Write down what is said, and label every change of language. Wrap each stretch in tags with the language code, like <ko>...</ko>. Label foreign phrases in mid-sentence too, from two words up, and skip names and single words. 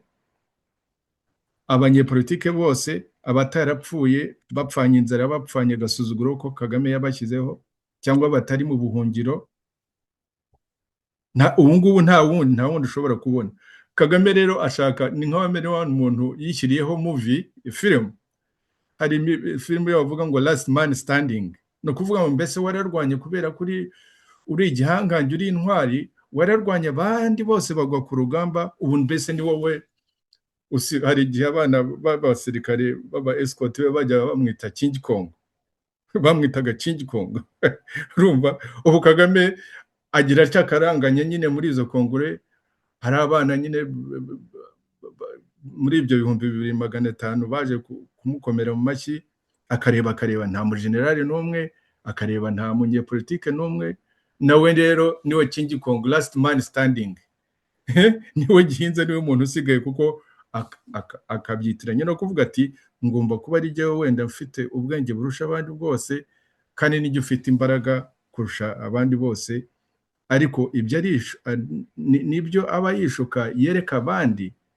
<rw>Abanyepolitike bose, abatarapfuye bapfanye inzara, bapfanye agasuzuguro ko Kagame yabashyizeho, cyangwa batari mu buhungiro, ubu ngubu nta wundi ushobora kubona. Kagame rero ashaka, ni nk'abamere wa muntu yishyiriyeho film. Hari film yo bavuga ngo</rw> <en>last man standing,</en> <rw>no kuvuga ngo mbese wararwanye kubera kuri uri igihangange, uri intwari, wararwanye abandi bose bagwa ku rugamba, ubu mbese ni wowe. Hari igihe abana b'abasirikare baba escort bajya bamwita King Kong, bamwitaga King Kong. Urumva ubu Kagame agira cyakaranganye nyine muri izo kongure. Hari abana nyine muri ibyo 2500 baje kumukomera mu mashyi, akareba nta mujenerali n'umwe, akareba nta munyepolitike n'umwe, nawe rero niwe King Kong,</rw> <en>last man standing.</en> <rw>Niwe gihinze, niwe muntu usigaye, kuko akabyitiranya no kuvuga ati ngomba kuba ari jyewe wenda mfite ubwenge burusha abandi bwose, kandi n'ijye ufite imbaraga kurusha abandi bose. Ariko ibyo nibyo aba yishuka yereka abandi.</rw>